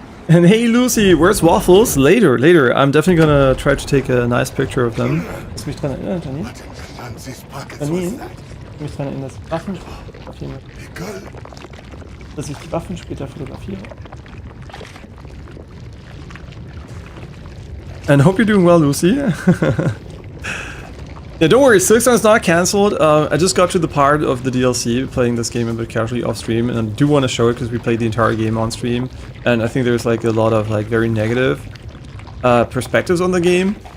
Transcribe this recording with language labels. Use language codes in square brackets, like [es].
[en] And hey Lucy, where's Waffles? Later. I'm definitely gonna try to take a nice picture of them. [de] Lass mich dran erinnern, Janine. Janine, lass mich dran erinnern, dass ich Waffen fotografieren. Dass ich die Waffen später fotografiere. [en] And I hope you're doing well, Lucy. Yeah, don't worry, Silksong's not cancelled. I just got to the part of the DLC, playing this game a bit casually off stream, and I do want to show it because we played the entire game on stream, and I think there's like a lot of like very negative perspectives on the game.